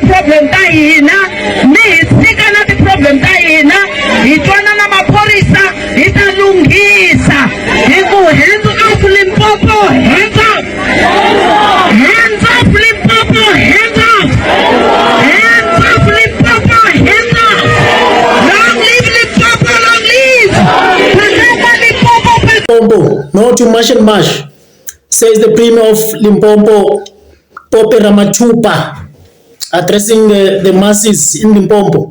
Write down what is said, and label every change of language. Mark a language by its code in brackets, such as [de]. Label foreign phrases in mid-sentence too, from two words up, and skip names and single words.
[ts] problem ta hina mi sika na ti problem ta hina hi twana na maphorisa hi ta lunghisa hi ku [en] hands up Limpopo, hands up, [ts] hands up Limpopo, hands up, hands up Limpopo, hands up. [en] Long live Limpopo, long live Limpopo. No to march and march, says the Premier of Limpopo, Pope Ramachupa, addressing the masses in Limpopo.